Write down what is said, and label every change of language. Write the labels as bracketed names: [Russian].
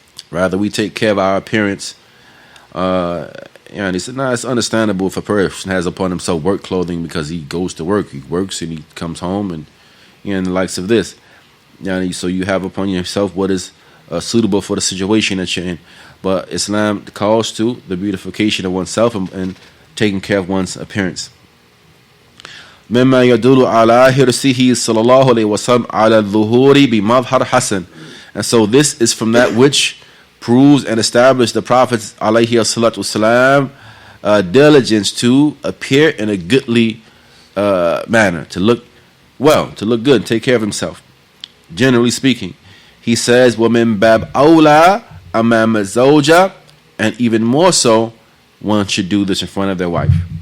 [English] Rather, we take care of our appearance. And he said, it's understandable if a person has upon himself work clothing because he goes to work. He works and he comes home and the likes of this. So you have upon yourself what is suitable for the situation that you're in. But Islam calls to the beautification of oneself and taking care of one's appearance. [Arabic] مما يدل على حرصه صلى الله عليه وسلم على الظهور بمظهر حسن. [English] And so this is from that which proves and establishes the Prophet's alayhi salatu wasalam diligence to appear in a goodly manner, to look well, to look good, take care of himself. Generally speaking, he says, [Arabic] وَمِن بَابْ أَوْلَى أَمَامَ الزَّوْجَةِ, [English] and even more so, one should do this in front of their wife.